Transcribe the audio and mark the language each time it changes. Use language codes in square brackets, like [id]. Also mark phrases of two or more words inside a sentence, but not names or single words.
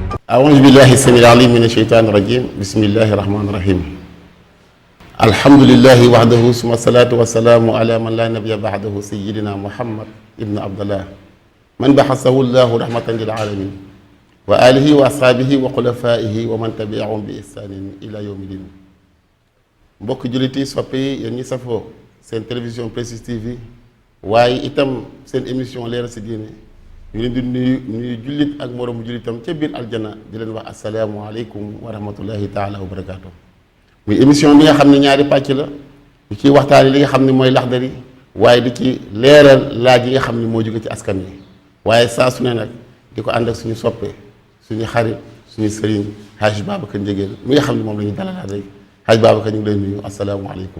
[ar] أعوذ بالله السميع العليم من الشيطان الرجيم بسم الله الرحمن الرحيم الحمد لله وحده ثم الصلاة والسلام على من لا نبي بعده سيدنا محمد ابن عبد الله من بعثه الله رحمة للعالمين وآله وأصحابه وخلفائه ومن تبعهم بإحسان إلى يوم الدين [wo] mbokk jullit yi soppe yi yéen ñi safoo seen télévision Prestige TV waaye itam seen émission leeral si diine ñu leen di nuyu jullit ak moroomu jullitam ca biir aljana di leen wax [ar] السلام عليكم ورحمة الله تعالى وبركاته. [wo] muy émission bi nga xam ne ñaari pàcc la ñu ciy waxtaane li nga xam ne mooy Laxdari waaye di ci leeral laaj yi nga xam ne moo jóge ci askan wi waaye saa su ne nag di ko ànd ak suñu soppe suñu xarit suñu sëriñ Haj Babacar Ndiéguène mi nga xam ne moom la ñu dalalaat rek Haj Babacar ñu ngi lay nuyu asalaamualeykum.